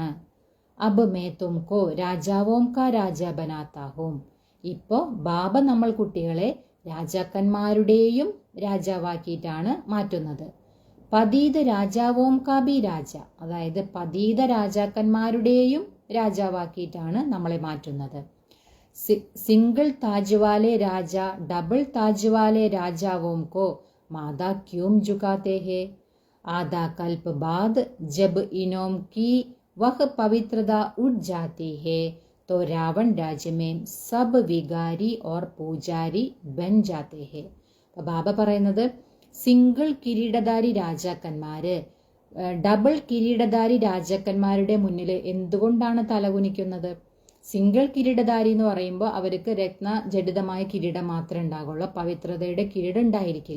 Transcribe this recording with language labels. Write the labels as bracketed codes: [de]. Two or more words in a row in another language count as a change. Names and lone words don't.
[hi] अब मैं तुमको राजाओं का राजा बनाता हूं. [ml] ഇപ്പോൾ ബാബ നമ്മൾ കുട്ടികളെ രാജാക്കന്മാരുടെയും രാജാവാക്കിയിട്ടാണ് മാറ്റുന്നത്. [hi] पतित राजाओं का भी राजा. [ml] അതായത് പതീത രാജാക്കന്മാരുടെയും രാജാവാക്കിയിട്ടാണ് നമ്മളെ മാറ്റുന്നത്. [hi] सिंगल ताज वाले राजा डबल ताज वाले राजाओं को मादा क्यों झुकाते हैं? आधा कल्प बाद जब इनों की वह पवित्रता उठ जाती है तो रावण राज्य में सब विगारी और पूजारी बन जाते हैं. [ml] ബാബ പറയുന്നത് സിംഗിൾ കിരീടധാരി രാജാക്കന്മാര് ഡബിൾ കിരീടധാരി രാജാക്കന്മാരുടെ മുന്നിൽ എന്തുകൊണ്ടാണ് തലകുനിക്കുന്നത്? സിംഗിൾ കിരീടധാരി എന്ന് പറയുമ്പോൾ അവർക്ക് രത്നജഡിതമായ കിരീടം മാത്രമേ ഉണ്ടാകുള്ളൂ, പവിത്രതയുടെ കിരീടം ഉണ്ടായിരിക്കില്ല.